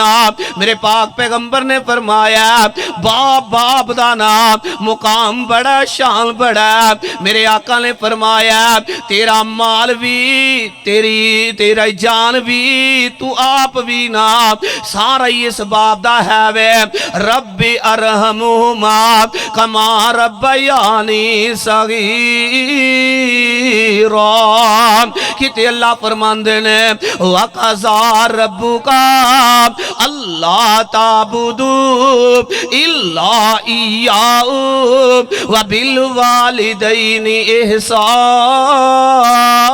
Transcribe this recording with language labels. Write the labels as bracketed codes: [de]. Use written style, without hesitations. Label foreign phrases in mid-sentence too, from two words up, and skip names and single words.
[pa] میرے پاک پیغمبر نے فرمایا باپ باپ دا نام مقام بڑا، شان بڑا. میرے آقا نے فرمایا تیرا مال بھی تیرا جان بھی تو آپ بھی نہ سارا ہی اس باپ دا ہے وے. [ar] ربي ارحمهما كما ربياني صغيرا. [pa] کتے اللہ فرماندے نے [ar] وقضى ربك ألا تعبدوا إلا إياه وبالوالدين إحسانا.